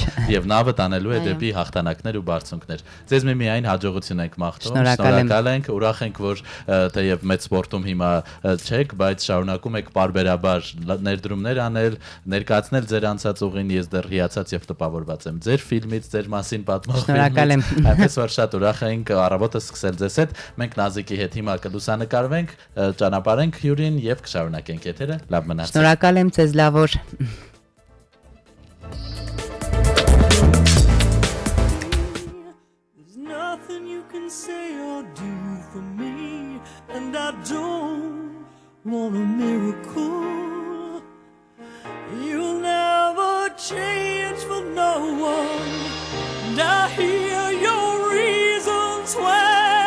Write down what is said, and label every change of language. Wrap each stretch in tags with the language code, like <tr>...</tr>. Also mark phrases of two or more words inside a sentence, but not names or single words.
<hy>Եվ նավը տանելու է դեպի հաղթանակներ ու բարձունքներ։ Ձեզ միայն հաջողություն ենք մաղթում, շնորհակալ ենք, ուրախ ենք, որ թեև մեծ սպորտում հիմա չեք, բայց շարունակում եք պարբերաբար ներդրումներ անել, ներկայացնել ձեր անցած ուղին, ես դեռ հիացած եւ տպավորված եմ ձեր ֆիլմից, ձեր մասին պատմող ֆիլմից։ Այնպես որ շատ ուրախ ենք առավոտը սկսել ձեզ հետ, մենք Նազիկի հետ հիմա կլուսանկարվենք, ճանապարհենք հյուրին եւ կշարունակենք եթերը։ Լավ մնացեք։ Շնորհակալ եմ ձեզ, լավ օր։</hy> <en>There's nothing you can say or do for me, and I don't want a miracle. You'll never change for no one, and I hear your reasons why.</en>